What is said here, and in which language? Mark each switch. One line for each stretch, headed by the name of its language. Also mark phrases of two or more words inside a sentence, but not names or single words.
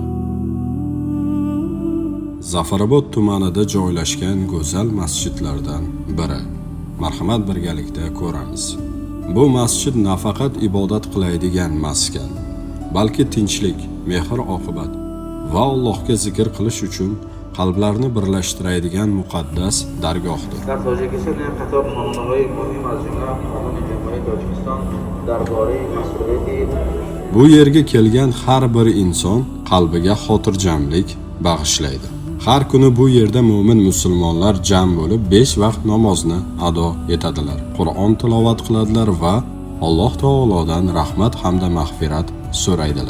Uzbek: Zafarobod tumanida joylashgan go'zal masjidlardan biri. Marhamat birgalikda ko'ramiz. Bu masjid nafaqat ibodat qiladigan maskan, balki tinchlik, mehr-oqibat va Allohga zikr qilish uchun qalblarni birlashtiradigan muqaddas dargohdir.
Tajik: در تاجیکستان هم خطاب خانه‌های مهم از جمله قانون جمهوری تاجیکستان درباره مسئولیت
Uzbek: Bu yerga kelgan har bir inson qalbiga xotirjamlik bag'ishlaydi. Har kuni bu yerda mo'min musulmonlar jam bo'lib 5 vaqt namozni ado etadilar. Qur'on tilovat qiladilar va Alloh taolodan rahmat hamda mag'firat so'raydilar.